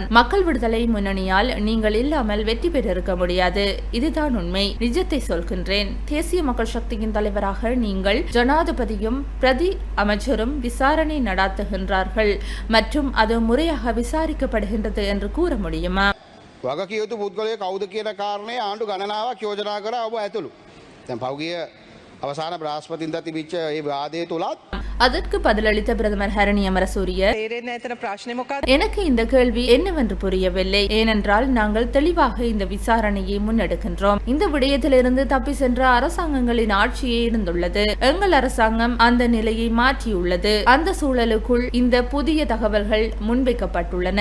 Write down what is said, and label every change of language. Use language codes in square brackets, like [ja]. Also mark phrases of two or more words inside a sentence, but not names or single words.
[ta] மக்கள் விடுதலை முன்னணியால் நீங்கள் இல்லாமல் வெற்றி பெற்றிருக்க முடியாது. இதுதான் உண்மை. நிஜத்தை சொல்கின்றேன். தேசிய மக்கள் சக்தியின் தலைவராக நீங்கள் ஜனாதிபதியும் பிரதி அமைச்சரும் விசாரணை நடாத்துகின்றார்கள் மற்றும் அது முறையாக விசாரிக்கப்படுகின்றது என்று கூற முடியுமா? [si] වගකියයුතු පුද්ගලය කවුද කියන කාරණය ආණ්ඩු ගණනාවක් යෝජනා කර ඔබ ඇතුළු. දැන් පහුගිය අවසාන බ්‍රහස්පතින්දා තිබිච්ච ඒ වාදය තුලත් [ta] அதற்கு பதிலளித்த பிரதமர் ஹரணி அமரசூரிய, எனக்கு இந்த கேள்வி என்னவென்று புரியவில்லை. ஏனென்றால் நாங்கள் தெளிவாக இந்த விசாரணையை முன்னெடுக்கின்றோம். இந்த விடயத்திலிருந்து தப்பி சென்ற அரசாங்கங்களின் ஆட்சியே இருந்துள்ளது. எங்கள் அரசாங்கம் அந்த நிலையை மாற்றியுள்ளது. அந்த சூழலுக்குள் இந்த புதிய தகவல்கள் முன்வைக்கப்பட்டுள்ளன.